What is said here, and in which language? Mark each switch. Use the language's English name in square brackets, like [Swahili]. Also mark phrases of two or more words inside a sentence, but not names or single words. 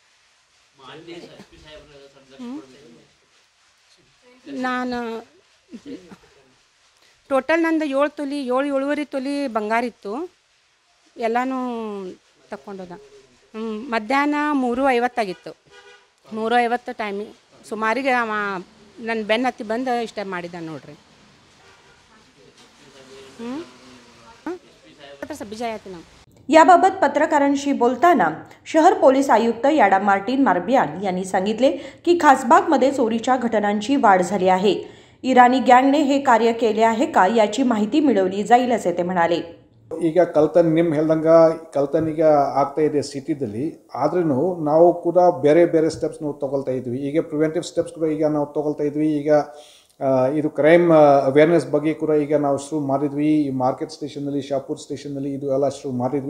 [Kannada] ನಾನು ಟೋಟಲ್ ನಂದು 7.5 ತೊಲಿ ಬಂಗಾರ ಇತ್ತು. ಎಲ್ಲನೂ ತಕ್ಕೊಂಡೋದ. ಮಧ್ಯಾಹ್ನ 3:50 ಆಗಿತ್ತು. 3:50 ಟೈಮಿಗೆ ಸುಮಾರಿಗೆ ಅವ ನನ್ನ ಬೆನ್ನು ಹತ್ತಿ ಬಂದು ಇಷ್ಟ ಮಾಡಿದ ನೋಡ್ರಿ. [Marathi] याबाबत पत्रकारांशी बोलताना शहर पोलीस आयुक्त याडा मार्टिन मार्बियान यांनी सांगितले की खासबागमध्ये चोरीच्या घटनांची वाढ झाली आहे. इराणी गँगने हे कार्य केले आहे का याची माहिती मिळवली जाईल असे ते म्हणाले. [Kannada] ಈಗ ಕಳ್ತನ ನಿಮ್ಮ ಹೇಳ್ದಂಗೆ ಕಳ್ತನಿಗ ಆಗ್ತಾ ಇದೆ ಸಿಟಿದಲ್ಲಿ. ಆದ್ರೂ ನಾವು ಕೂಡ ಬೇರೆ ಬೇರೆ ಸ್ಟೆಪ್ಸ್ ನಾವು ತೊಗೊಳ್ತಾ ಇದ್ವಿ. ಈಗ [English] preventive steps [Kannada] ಕೂಡ ಈಗ ನಾವು ತೊಗೊಳ್ತಾ ಇದ್ವಿ. ಈಗ ಇದು [English] crime awareness [Kannada] ಬಗ್ಗೆ ಕೂಡ ಈಗ ನಾವು ಶುರು ಮಾಡಿದ್ವಿ. ಈ ಮಾರ್ಕೆಟ್ ಸ್ಟೇಷನಲ್ಲಿ, ಶಾಪೂರ್ ಸ್ಟೇಷನಲ್ಲಿ ಇದು ಎಲ್ಲ ಶುರು ಮಾಡಿದ್ವಿ.